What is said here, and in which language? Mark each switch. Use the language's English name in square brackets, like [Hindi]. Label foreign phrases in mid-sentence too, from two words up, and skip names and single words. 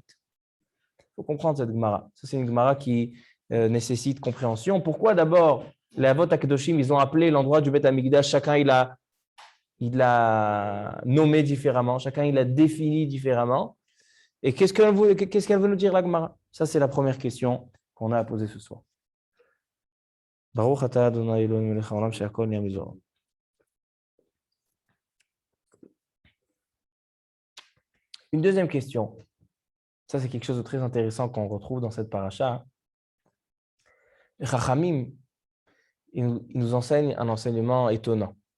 [French] Il faut comprendre cette Gemara. Ça, c'est une Gemara qui nécessite compréhension. Pourquoi d'abord les [Hebrew] אבות הקדושים, [French] ils ont appelé l'endroit du [Hebrew] בית המקדש, [French] chacun il a nommé différemment, chacun il a défini différemment. Et qu'est-ce qu'elle veut nous dire la Gemara? Ça, c'est la première question qu'on a à poser ce soir. [Hebrew] ברוך אתה אדוני אלוהינו מלך העולם שהכל נהיה בזוהרו. [French] Une deuxième question. Ça, c'est quelque chose de très intéressant qu'on retrouve dans cette paracha. Les Chachamim, ils nous enseignent un enseignement étonnant.